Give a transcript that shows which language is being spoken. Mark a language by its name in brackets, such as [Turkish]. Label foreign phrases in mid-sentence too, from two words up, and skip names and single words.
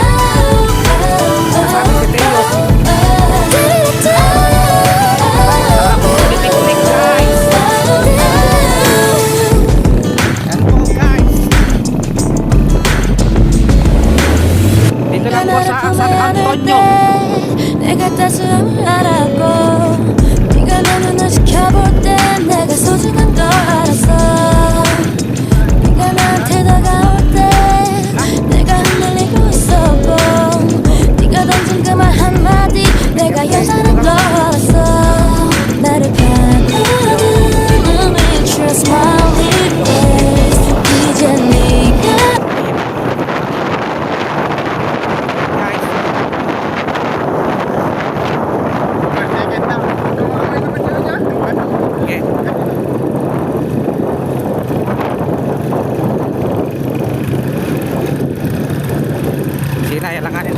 [Filipino] Kasama si Teo. Kasama ko sa picnic guys. Yan po guys. Dito lang po sa San Antonio. [Korean] 내가 따스함을 알았고 네가 내 눈을 지켜볼 때 내가 소중한 걸 알았어 네가 나한테 다가올 때 내가 흔들리고 있었고 네가 던진 그 말 한마디 내가 여자는 걸 알았어 나를 바라보는 눈을 [English] Trust my weakness [Korean] 이제 네가 [Filipino] Okay. Sinaya lang kanin.